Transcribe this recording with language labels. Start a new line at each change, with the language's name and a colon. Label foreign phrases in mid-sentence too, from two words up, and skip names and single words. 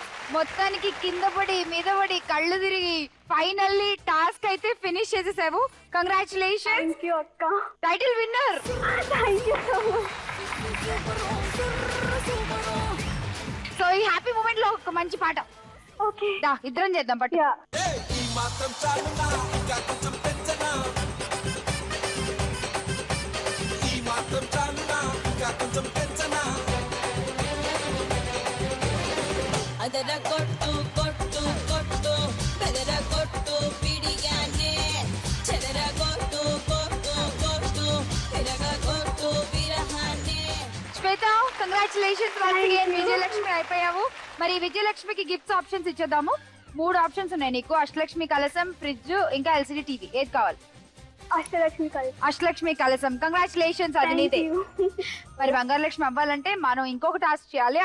Telugu: మొత్తానికి కింద పడి మీద పడి కళ్ళు తిరిగి ఫైనల్లీ టాస్క్ అయితే ఫినిష్ చేసేసావు.
English: కంగ్రాచులేషన్స్. Thank you అక్క. Title winner. Thank you so much.
Telugu: సో ఈ
English: happy moment
Telugu: లో ఒక మంచి పాట.
English: ఓకే
Telugu: దా ఇద్దరం చేద్దాం పట్టు.
Kannada: ಅದರ ಕೊಟ್ಟು ಕೊಟ್ಟು ಕೊಟ್ಟು ಬೆದರ ಕೊಟ್ಟು ಬಿಡಿಯಾನೆ ಚೆದರ ಕೊಟ್ಟು ಕೊಟ್ಟು ಕೊಟ್ಟು ತಿರಗ ಕೊಟ್ಟು ಬಿರಹಾನೆ.
Telugu: శ్వేత
English: Congratulations once again.
Telugu: విజయలక్ష్మి అయిపోయావు. మరి విజయలక్ష్మికి గిఫ్ట్స్ ఆప్షన్స్ ఇచ్చేద్దాము. 3 ఆప్షన్స్ ఉన్నాయి నీకు. అష్టలక్ష్మి కలసం, ఫ్రిడ్జ్, ఇంకా
English: LCD TV.
Telugu: ఏది కావాలి? అష్టలక్ష్మి కలసం. కంగ్రాచులేషన్స్, అది నీదే. మరి బంగారు లక్ష్మి అవ్వాలంటే మనం ఇంకొక టాస్క్ చేయాలి.